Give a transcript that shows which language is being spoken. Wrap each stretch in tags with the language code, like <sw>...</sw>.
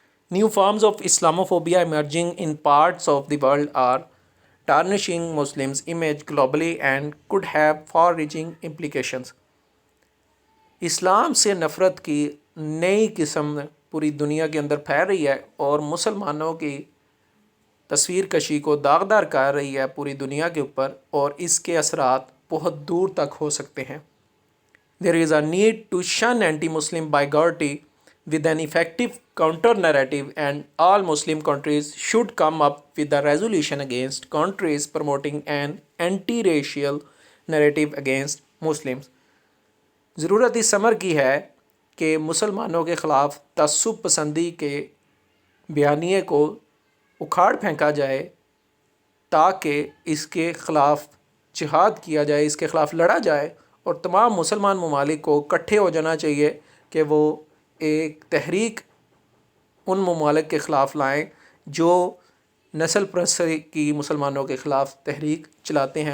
<en>New forms of Islamophobia emerging in parts of the world are tarnishing Muslims' image globally and could have far-reaching implications.</en> <ur>اسلام سے نفرت کی نئی قسم پوری دنیا کے اندر پھیل رہی ہے اور مسلمانوں کی تصویر کشی کو داغدار کر رہی ہے پوری دنیا کے اوپر، اور اس کے اثرات بہت دور تک ہو سکتے ہیں.</ur> <en>There is a need to shun anti-Muslim bigotry with an effective counter narrative, and all Muslim countries should come up with a resolution against countries promoting an anti racial narrative against Muslims.</en> <ur>ضرورت اس امر کی ہے کہ مسلمانوں کے خلاف تعصب پسندی کے بیانیے کو اکھاڑ پھینکا جائے تاکہ اس کے خلاف جہاد کیا جائے، اس کے خلاف لڑا جائے، اور تمام مسلمان ممالک کو اکٹھے ہو جانا چاہیے کہ وہ ایک تحریک ان ممالک کے خلاف لائیں جو نسل پرستی کی مسلمانوں کے خلاف تحریک چلاتے ہیں.</ur>